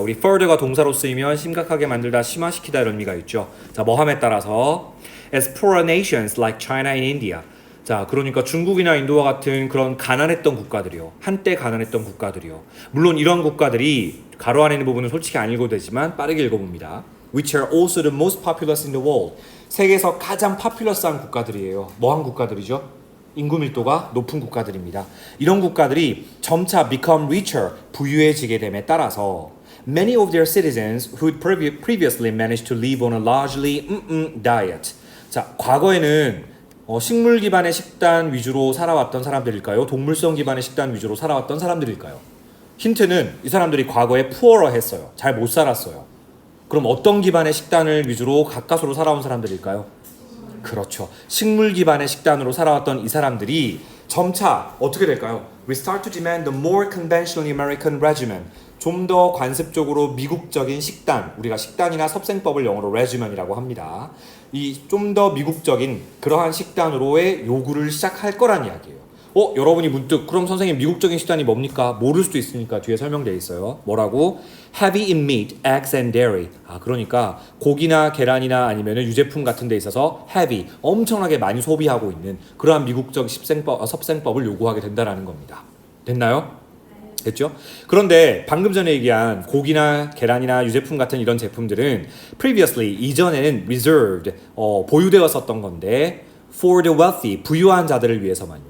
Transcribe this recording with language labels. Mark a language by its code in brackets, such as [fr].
[ko] 우리 further가 동사로 쓰이면 심각하게 만들다, 심화시키다 이런 의미가 있죠. 자, 뭐함에 따라서 [en] as poorer nations like China and India, [ko] 자, 그러니까 중국이나 인도와 같은 그런 가난했던 국가들이요. 한때 가난했던 국가들이요. 물론 이런 국가들이 가로 안에 있는 부분은 솔직히 안 읽어도 되지만 빠르게 읽어봅니다. [en] Which are also the most populous in the world. [ko] 세계에서 가장 파퓰러스한 국가들이에요. 뭐한 국가들이죠? 인구 밀도가 높은 국가들입니다. 이런 국가들이 점차 [en] become richer, [ko] 부유해지게 됨에 따라서 [en] many of their citizens who previously managed to live on a largely diet. [ko] 자, 과거에는 식물 기반의 식단 위주로 살아왔던 사람들일까요? 동물성 기반의 식단 위주로 살아왔던 사람들일까요? 힌트는 이 사람들이 과거에 poorer 했어요. 잘 못 살았어요. 그럼 어떤 기반의 식단을 위주로 가까스로 살아온 사람들일까요? 그렇죠. 식물 기반의 식단으로 살아왔던 이 사람들이 점차 어떻게 될까요? [en] We start to demand the more conventional American regimen. [ko] 좀 더 관습적으로 미국적인 식단, 우리가 식단이나 섭생법을 영어로 regimen이라고 합니다. 이 좀 더 미국적인 그러한 식단으로의 요구를 시작할 거란 이야기예요. 여러분이 문득 그럼 선생님 미국적인 식단이 뭡니까? 모를 수도 있으니까 뒤에 설명되어 있어요. 뭐라고? [en] Heavy in meat, eggs and dairy. [ko] 그러니까 고기나 계란이나 아니면 유제품 같은 데 있어서 heavy, 엄청나게 많이 소비하고 있는 그러한 미국적 섭생법을 요구하게 된다라는 겁니다. 됐나요? 됐죠? 그런데 방금 전에 얘기한 고기나 계란이나 유제품 같은 이런 제품들은 previously, 이전에는 reserved, 보유되었었던 건데 [en] for the wealthy, [ko] 부유한 자들을 위해서만요.